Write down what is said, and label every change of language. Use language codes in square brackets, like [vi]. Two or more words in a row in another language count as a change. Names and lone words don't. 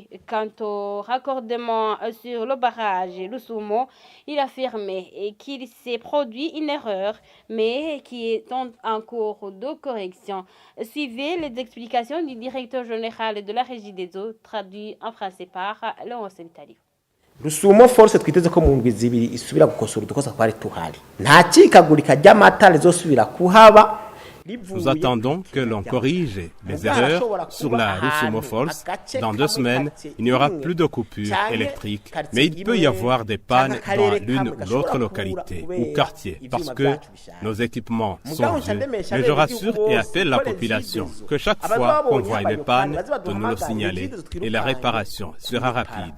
[fr] Quant au raccordement sur le barrage Lusumo, il a affirmé qu'il s'est produit une erreur, mais qui est en cours de correction. Suivez les explications du directeur général de la Régie des eaux, traduit en français par Léon Senitari. [rn] Rusumo force twiteze ko mu ndwi zibiri isubira gukosora udukosa twari tuhari nta cikagurika ry'amata rizosubira kuhaba. [fr] Nous attendons que l'on corrige les erreurs sur la Rusumo Falls. Dans 2 semaines, il n'y aura plus de coupures électriques, mais il peut y avoir des pannes dans l'une ou l'autre localité ou quartier parce que nos équipements sont vieux. Mais je rassure et appelle la population que chaque fois qu'on voit une panne, de nous le signaler et la réparation sera rapide.